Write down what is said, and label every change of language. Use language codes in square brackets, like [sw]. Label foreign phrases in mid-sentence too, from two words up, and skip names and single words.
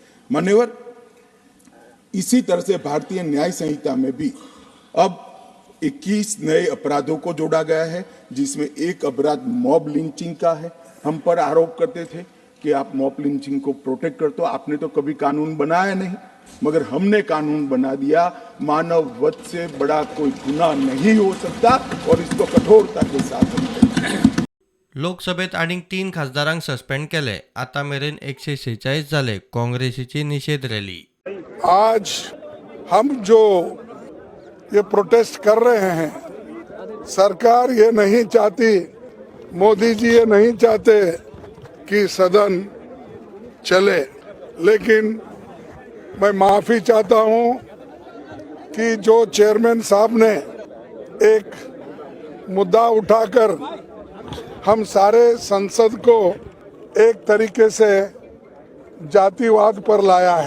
[hi] मान्यवर, इसी तरह से भारतीय न्याय संहिता में भी अब 21 नए अपराधों को जोड़ा गया है, जिसमें एक अपराध [en] mob lynching [hi] का है। हम पर आरोप करते थे कि आप [en] mob lynching [hi] को प्रोटेक्ट करते हो, आपने तो कभी कानून बनाया नहीं, मगर हमने कानून बना दिया। मानव वध से बड़ा कोई गुनाह नहीं हो सकता और इसको कठोरता के साथ [kok] लोकसभेत आणिक 3 खासदारांक सस्पेंड केले. आता मेरेन 146 झाले. काँग्रेसीची निषेध रॅली. [hi] आज हम जो ये प्रोटेस्ट कर रहे हैं, सरकार ये नहीं चाहती, मोदी जी ये नहीं चाहते कि सदन चले, लेकिन मैं माफ़ी चाहता हूँ कि जो चेयरमैन साहब ने एक मुद्दा उठाकर हम सारे संसद को एक तरीके से जातिवाद पर लाया है।